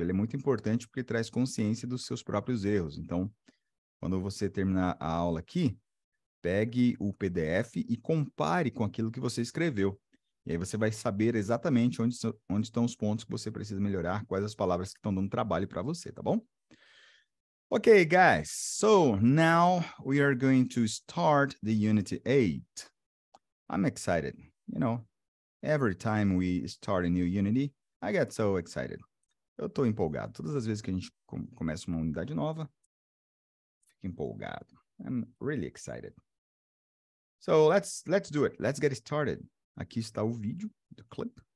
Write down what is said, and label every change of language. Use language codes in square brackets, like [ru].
[pt] Ele é muito importante porque traz consciência dos seus próprios erros. Então, quando você terminar a aula aqui, pegue o PDF e compare com aquilo que você escreveu. E aí você vai saber exatamente onde estão os pontos que você precisa melhorar, quais as palavras que estão dando trabalho para você, tá bom? [en] Okay, guys, so now we are going to start the Unit 8. I'm excited. You know, every time we start a new Unity, I get so excited. [pt] Eu estou empolgado. Todas as vezes que a gente começa uma unidade nova, fico empolgado. [en] I'm really excited. So let's do it. Let's get started. [pt] Aqui está o vídeo do clip.